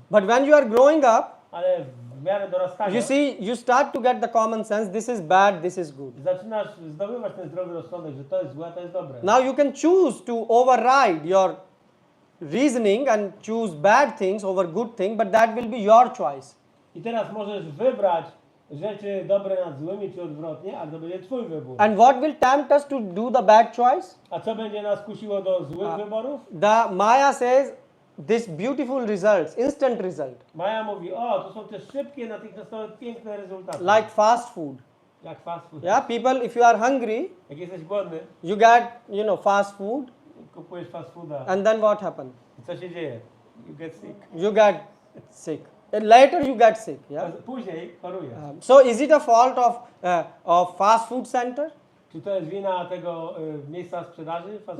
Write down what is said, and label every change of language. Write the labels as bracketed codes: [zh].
[en] But when you are growing up, [pl] Ale w miarę dorastania [en] you start to get the common sense. This is bad. This is good. [pl] zaczynasz zdobywać ten zdrowy rozsądek, że to jest złe, to jest dobre. [en] Now you can choose to override your reasoning and choose bad things over good things, but that will be your choice. [pl] I teraz możesz wybrać rzeczy dobre nad złymi, czy odwrotnie, a to będzie twój wybór. [en] And what will tempt us to do the bad choice? [pl] A co będzie nas kusiło do złych wyborów? [en] The Maya says this beautiful results, instant result, [pl] Maja mówi, o, to są te szybkie, natychmiastowe, piękne rezultaty. [en] like fast food. [pl] Jak fast food. [en] Yeah, people, if you are hungry, [pl] Jak jesteś głodny, [en] you get, fast food, [pl] kupujesz fast fooda. [en] and then what happens? [pl] I co się dzieje? [en] You get sick. You get sick. And later you get sick. Yeah. [pl] Później chorujesz. [en] So is it a fault of fast food center? [pl] Czy to jest wina tego miejsca sprzedaży fast